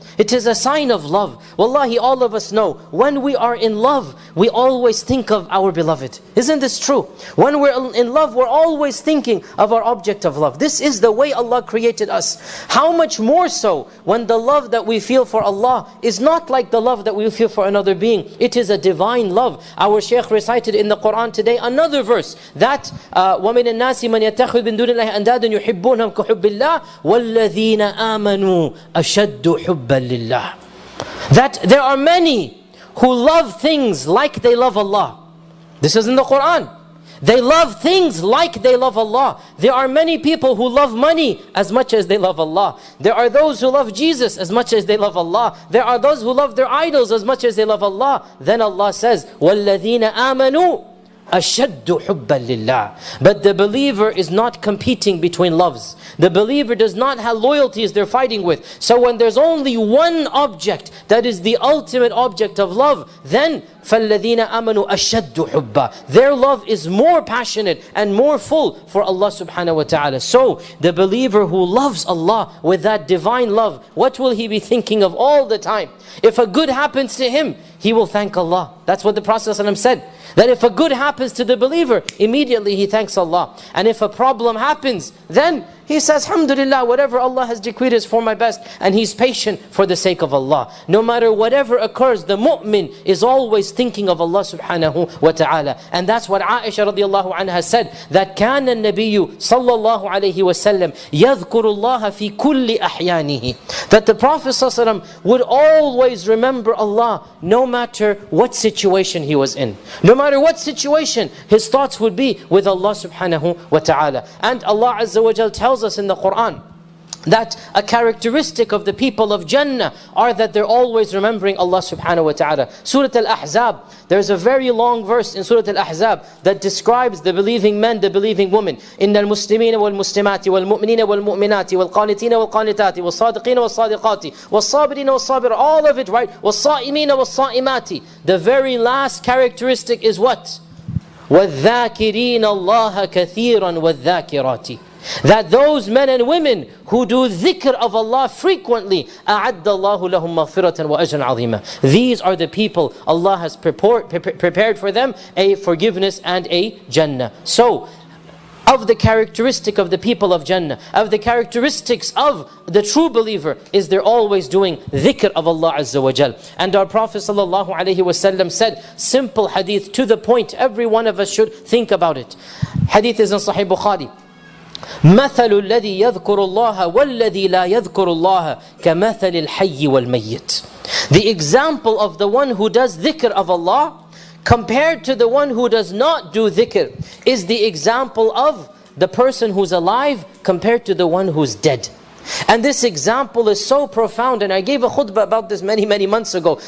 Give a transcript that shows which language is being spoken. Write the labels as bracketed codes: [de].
[en] It is a sign of love. Wallahi, all of us know, when we are in love, we always think of our beloved. Isn't this true? When we're in love, we're always thinking of our object of love. This is the way Allah created us. How much more so when the love that we feel for Allah is not like the love that we feel for another being. It is a divine love. Our Shaykh recited in the Quran today another verse, that [ar] وَمِنَ النَّاسِ مَنْ يَتَّخِذْ مِن دُونِ اللَّهِ أَنْدَادًا يُحِبُّونَهُمْ كَحُبِّ اللَّهِ وَالَّذِينَ آمَنُوا أَشَدُّ حُبًّا لله. [en] That there are many who love things like they love Allah. This is in the Quran. They love things like they love Allah. There are many people who love money as much as they love Allah. There are those who love Jesus as much as they love Allah. There are those who love their idols as much as they love Allah. Then Allah says, [ar] وَالَّذِينَ آمَنُوا أَشَدُّ حُبًّا لِلَّهِ. [en] But the believer is not competing between loves. The believer does not have loyalties they're fighting with. So when there's only one object that is the ultimate object of love, then [ar] فَالَّذِينَ آمَنُوا أَشَدُّ حُبًّا. [en] Their love is more passionate and more full for Allah subhanahu wa ta'ala. So the believer who loves Allah with that divine love, what will he be thinking of all the time? If a good happens to him, he will thank Allah. That's what the Prophet ﷺ said. That if a good happens to the believer, immediately he thanks Allah. And if a problem happens, then he says, Alhamdulillah, whatever Allah has decreed is for my best. And he's patient for the sake of Allah. No matter whatever occurs, the mu'min is always thinking of Allah subhanahu wa ta'ala. And that's what Aisha radiallahu anha said, that [ar] كان النبي صلى الله عليه وسلم يذكر الله في كل أحيانه. [en] That the Prophet ﷺ would always remember Allah no matter what situation he was in. No matter what situation, his thoughts would be with Allah subhanahu wa ta'ala. And Allah Azza wa Jal tells us in the Quran that a characteristic of the people of Jannah are that they're always remembering Allah subhanahu wa ta'ala. Surah Al-Ahzab, there's a very long verse in Surah Al-Ahzab that describes the believing men, the believing women. [ar] إِنَّ الْمُسْلِمِينَ وَالْمُسْلِمَاتِ وَالْمُؤْمِنِينَ وَالْمُؤْمِنَاتِ وَالْقَانِتِينَ وَالْقَانِتَاتِ وَالصَّادِقِينَ وَالصَّادِقَاتِ وَالصَّابِرِينَ وَالصَّابِرَاتِ, [en] all of it, right? [ar] وَالصَّائِمِينَ وَالصَّائِمَاتِ. [en] The very last characteristic is what? [ar] وَالذَّاكِرِينَ اللَّهَ كَثِيرًا وَالذَّاكِرَاتِ. [en] That those men and women who do dhikr of Allah frequently, [ar] أَعَدَّ اللَّهُ لَهُمْ مَغْفِرَةً وَأَجْرًا عَظِيمًا. [en] These are the people Allah has prepared for them a forgiveness and a Jannah. So, of the characteristic of the people of Jannah, of the characteristics of the true believer, is they're always doing dhikr of Allah Azza wa Jal. And our Prophet sallallahu alaihi wasallam said, simple hadith to the point, every one of us should think about it. Hadith is in Sahih Bukhari. [ar] مثل الذي يذكر الله والذي لا يذكر الله كمثل الحي والميت. [en] The example of the one who does dhikr of Allah compared to the one who does not do dhikr is the example of the person who's alive compared to the one who's dead. And this example is so profound, and I gave a khutbah about this many months ago.